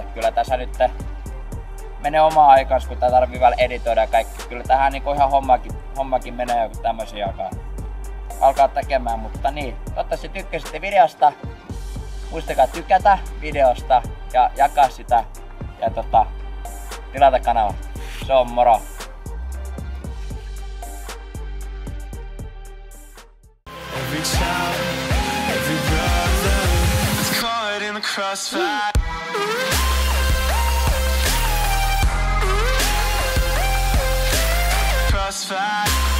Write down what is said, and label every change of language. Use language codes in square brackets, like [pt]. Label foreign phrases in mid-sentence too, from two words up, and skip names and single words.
[fi] Kyllä tässä nyt menee omaa aikansa, kun tää tarvii vielä editoida ja kaikki. Kyllä tähän niin ihan hommakin menee joku tämmösiä alkaa tekemään, mutta niin. Toivottavasti tykkäsitte videosta. Muistakaa tykätä videosta ja jakaa sitä ja tilata kanava. Se on moro! [en] Every child, every brother is caught in the crossfire. Crossfire.